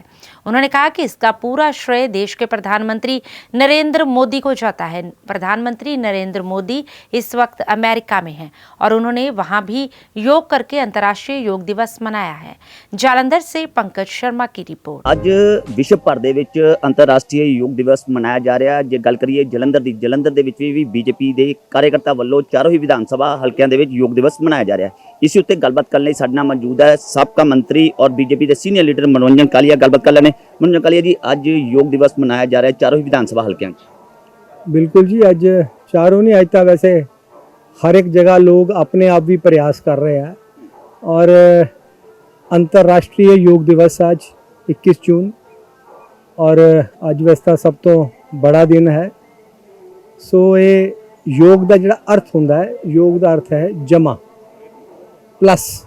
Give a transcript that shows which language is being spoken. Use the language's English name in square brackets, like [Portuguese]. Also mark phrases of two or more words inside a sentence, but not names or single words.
[Hindi] उन्होंने कहा कि इसका पूरा श्रेय देश के प्रधानमंत्री नरेंद्र मोदी को जाता है। प्रधानमंत्री नरेंद्र मोदी इस वक्त अमेरिका में हैं और उन्होंने वहां भी योग करके अंतर्राष्ट्रीय योग दिवस मनाया है। जालंधर से पंकज शर्मा की रिपोर्ट। [Punjabi] ਅੱਜ ਵਿਸ਼ਵ ਭਰ ਦੇ ਵਿੱਚ ਅੰਤਰਰਾਸ਼ਟਰੀ ਯੋਗ ਦਿਵਸ ਮਨਾਇਆ ਜਾ ਰਿਹਾ। ਜੇ ਗੱਲ ਕਰੀਏ ਜਲੰਧਰ ਦੇ ਵਿੱਚ ਵੀ ਬੀਜੇਪੀ ਦੇ ਕਾਰਜਕਰਤਾ ਵੱਲੋਂ ਚਾਰੋਂ ਹੀ ਵਿਧਾਨ ਸਭਾ ਹਲਕਿਆਂ ਦੇ ਵਿੱਚ ਯੋਗ ਦਿਵਸ ਮਨਾਇਆ ਜਾ ਰਿਹਾ। ਇਸ ਉੱਤੇ ਗੱਲਬਾਤ ਕਰਨ ਲਈ ਸਾਡੇ ਨਾਲ ਮੌਜੂਦ ਹੈ ਸਾਬਕਾ ਮੰਤਰੀ ਔਰ ਬੀਜੇਪੀ ਦੇ ਸੀਨੀਅਰ ਲੀਡਰ मनोरंजन कालिया। ਗੱਲਬਾਤ ਕਰ ਲੈਣੇ। मनोरंजन कालिया जी, ਅੱਜ ਯੋਗ ਦਿਵਸ ਮਨਾਇਆ ਜਾ ਰਿਹਾ ਚਾਰੋਂ ਹੀ ਵਿਧਾਨ ਸਭਾ ਹਲਕਿਆਂ 'ਚ। [Hindi] बिल्कुल जी, अज चारों नहीं, अज तो वैसे हर एक जगह लोग अपने आप भी प्रयास कर रहे हैं और अंतर्राष्ट्रीय योग दिवस आज 21 जून और अज वैसे सब तो बड़ा दिन है। सो ये योग का जो अर्थ होंदा है, योग का अर्थ है जमा प्लस।